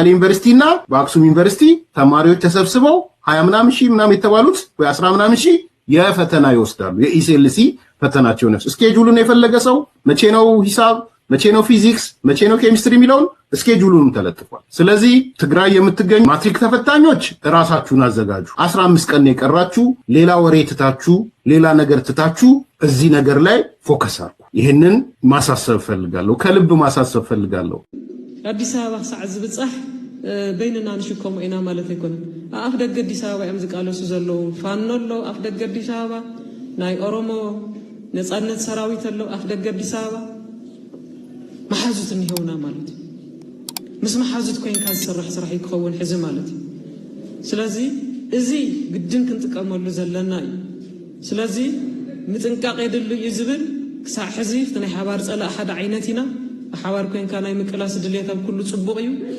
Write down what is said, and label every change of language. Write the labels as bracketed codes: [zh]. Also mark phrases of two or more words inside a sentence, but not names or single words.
[am] ዩኒቨርሲቲና በአክሱም ዩኒቨርሲቲ ተማሪዎች ተሰብስበው 20 ምናምን ሺህ ምናምን የተባሉት ወይ 10 ምናምን ሺህ የፈተና ይወስዳሉ የኢሲኤልሲ ፈተናቸው ነፍስ ስኬጁሉን የፈለገ ሰው መቼ ነው ሂሳብ መቼ ነው ፊዚክስ መቼ ነው ኬሚስትሪ የሚለውን ስኬጁሉን ተለጥፏል ስለዚህ ትግራይ የምትገኙ ማትሪክ ተፈታኞች ራሳችሁን አዘጋጁ 15 ቀን የቀራችሁ ሌላ ወሬ ትታችሁ ሌላ ነገር ትታችሁ እዚህ ነገር ላይ ፎከስ አድርጉ ይሄንን ማሳሰብ ፈልጋለሁ ከልብ ማሳሰብ ፈልጋለሁ [ti] አዲስ አበባ ሰዓት ዝብጻህ በእነና ንሽኮም ኢና ማለት አይኮንም አፍ ደገ አዲስ አበባ ያም ዝቃለሱ ዘለው ፋኖ ለው አፍ ደገ አዲስ አበባ ናይ ኦሮሞ ነጻነት ሰራዊት ለው አፍ ደገ አዲስ አበባ ማሐዙት እንይሆና ማለት ምስ ማሐዙት ኮይን ካዝሰርሕ ስራሕ ይክኸውን ሕዚ ማለት ስለዚህ እዚ ግድን ክንጥቀመሉ ዘለና እዩ ስለዚህ ምጥንቃቄ ይድሉ ይዝብል ክሳዕ ሕዚ ፍትናይ ሓባር ፀላእ ሓደ ዓይነት ኢና ሓባር ኮይንካ ናይ ምቅላስ ድሌት ኣብ ኩሉ ጽቡቕ እዩ